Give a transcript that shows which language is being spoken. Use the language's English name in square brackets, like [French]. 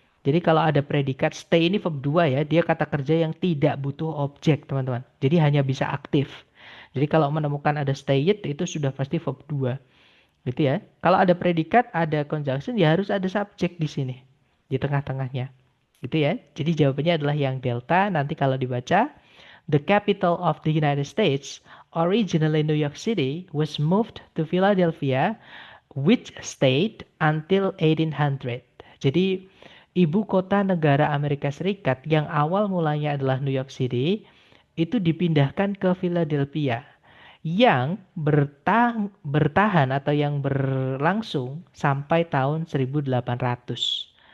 [Indonesian] Jadi kalau ada predikat stay ini verb 2 ya, dia kata kerja yang tidak butuh objek, teman-teman. Jadi hanya bisa aktif. Jadi kalau menemukan ada stay it itu sudah pasti verb 2, gitu ya. Kalau ada predikat, ada conjunction, ya harus ada subjek di sini, di tengah-tengahnya. Gitu ya. Jadi jawabannya adalah yang delta. Nanti kalau dibaca, [English] the capital of the United States, originally New York City, was moved to Philadelphia, which stayed until 1800. [Indonesian] Jadi ibu kota negara Amerika Serikat yang awal mulanya adalah New York City itu dipindahkan ke Philadelphia yang bertahan atau yang berlangsung sampai tahun 1800.